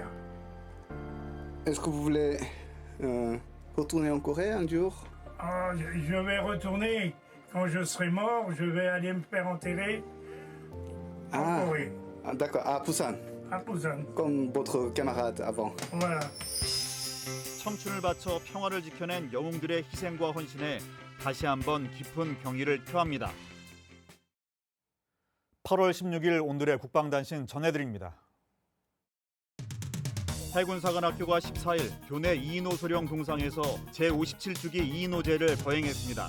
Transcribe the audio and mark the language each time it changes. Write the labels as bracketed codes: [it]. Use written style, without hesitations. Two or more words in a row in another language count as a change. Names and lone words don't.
[fr] Est-ce que vous voulez retourner en Corée un jour? Ah, je vais retourner. Quand je serai mort, je vais aller me faire enterrer en Corée. Ah, d'accord, à Busan. À Busan. Comme votre camarade avant. Voilà. [ko] 청춘을 바쳐 평화를 지켜낸 영웅들의 희생과 헌신에 다시 한번 깊은 경의를 표합니다. 8월 16일 오늘의 국방단신 전해드립니다. 해군사관학교가 14일 교내 이인호 소령 동상에서 제57주기 이인호제를 거행했습니다.